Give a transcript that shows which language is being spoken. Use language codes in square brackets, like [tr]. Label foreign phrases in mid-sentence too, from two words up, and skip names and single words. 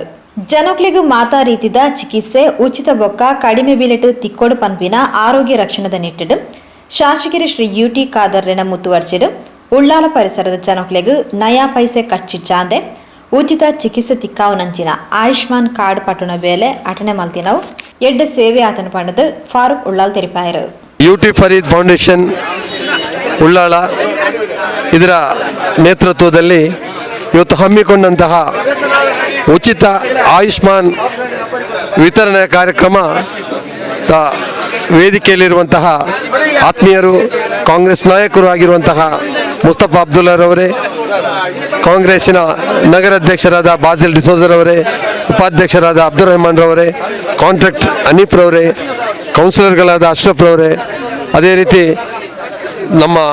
[tcy] ಜನಕ್ಲಿಗೂ ಮಾತಾ ರೀತಿದ ಚಿಕಿತ್ಸೆ ಉಚಿತ ಬೊಕ್ಕ ಕಡಿಮೆ ಬಿಲೆಟ್ ತಿಕ್ಕೋಡು ಪಂಪಿನ ಆರೋಗ್ಯ ರಕ್ಷಣದ ನಿಟ್ಟಿಡು ಶಾಸಕರು ಶ್ರೀ ಯುಟಿ ಖಾದರ್ನ ಮುತ್ತುವರ್ಚಿಡು ಉಳ್ಳಾಲ ಪರಿಸರದ ಜನಕ್ಲಿಗೂ ನಯಾ ಪೈಸೆ ಖರ್ಚಿಚ್ಚಾಂದೆ ಉಚಿತ ಚಿಕಿತ್ಸೆ ತಿಕ್ಕಾವು ನಂಚಿನ ಆಯುಷ್ಮಾನ್ ಕಾರ್ಡ್ ಪಟ್ಟಣ ಬೇಲೆ ಅಟನೆ ಮಲ್ತಿನವು ಎಡ್ಡ ಸೇವೆ ಆತನ ಪಂಡದು ಫಾರೂಕ್ ಉಳ್ಳಾಲ್ ತೆರಿಪಾಯರು. [kn] ಯುಟಿ ಫರೀದ್ ಫೌಂಡೇಶನ್ ಉಳ್ಳಾಳ ಇದರ ನೇತೃತ್ವದಲ್ಲಿ ಇವತ್ತು ಹಮ್ಮಿಕೊಂಡಂತಹ ಉಚಿತ ಆಯುಷ್ಮಾನ್ ವಿತರಣೆ ಕಾರ್ಯಕ್ರಮ ವೇದಿಕೆಯಲ್ಲಿರುವಂತಹ ಆತ್ಮೀಯರು, ಕಾಂಗ್ರೆಸ್ ನಾಯಕರು ಆಗಿರುವಂತಹ ಮುಸ್ತಫಾ ಅಬ್ದುಲ್ಲಾರವರೇ, ಕಾಂಗ್ರೆಸ್ಸಿನ ನಗರಾಧ್ಯಕ್ಷರಾದ ಬಾಸಿಲ್ ಡಿಸೋಜರವರೇ, ಉಪಾಧ್ಯಕ್ಷರಾದ ಅಬ್ದುಲ್ ರೆಹಮಾನ್ ರವರೇ, ಕಾಂಟ್ರಾಕ್ಟ್ ಹನೀಫ್ ರವರೇ, ಕೌನ್ಸಿಲರ್ಗಳಾದ ಅಶ್ರಫ್ ರವರೇ, ಅದೇ ರೀತಿ ನಮ್ಮ